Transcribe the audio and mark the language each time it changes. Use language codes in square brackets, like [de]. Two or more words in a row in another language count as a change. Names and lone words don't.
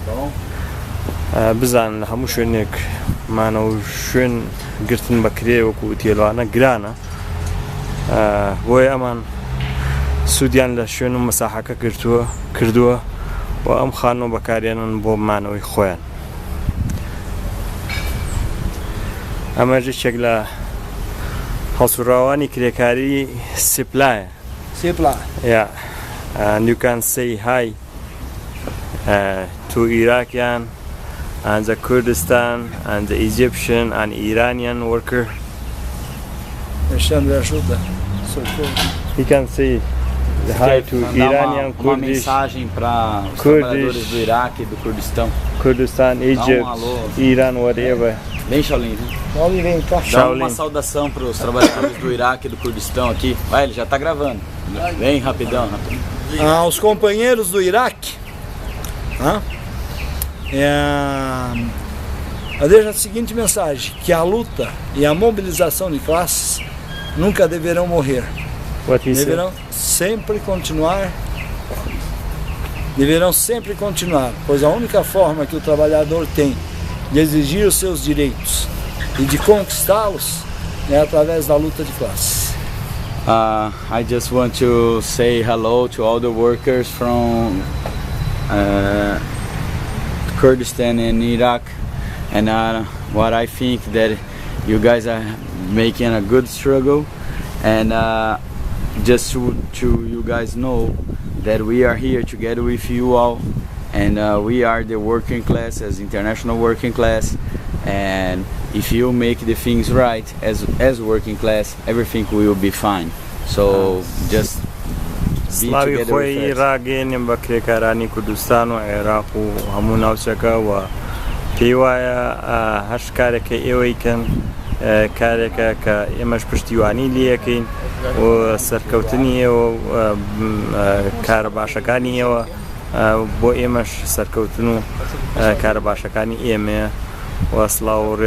[ckb] بزان لە هەموو شوێنێک مانە و شوێن گرتن بە کرێ وەکو تێلوانە گرانە بۆی ئەمان سوودیان لە شوێن و مەساحەکە کردووە و ئەم خانۆ بەکارێنن بۆ مانەوەی خۆیان ئەمەش یەکێک لە هەڵسوڕاوانی کرێکاری سیپلایە [en] yeah and you can say hi to Iraqian and the Kurdistan and the Egyptian and Iranian worker. You can say hi to Iranian, Kurdish, [pt] trabalhadores do Iraque e do [en] Kurdistan, Egypt, Iran, whatever. [pt] Bem, Shaolin, dá uma saudação para os trabalhadores do Iraque e do Kurdistão aqui. Vai, ele já está gravando. Bem rapidão. Aos companheiros do Iraque, eu deixo a seguinte mensagem: que a luta e a mobilização de classes nunca deverão morrer. Deverão sempre continuar, pois a única forma que o trabalhador tem de exigir os seus direitos e de conquistá-los é através da luta de classes. [en] I just want to say hello to all the workers from Kurdistan and Iraq, and what I think that you guys are making a good struggle, and just to you guys know that we are here together with you all, and we are the working class, as international working class, and if you make the things right as working class, everything will be fine. So just be together with us. [ckb] ڕاگەێنێم بە کرێکارانی کوردستان و عێراق و هەموو ناوچەکە و پێی وایە هەر کارێکە ئێوەیکەن کارێکە کە ئێمەش پشتیوانی لەکەین و سەرکەوتنی ئێوە کارە باشەکانی ئێوە بۆ ئێمەش سەرکەوتن و کارە باشەکانی ئێمەیە وەسڵاو و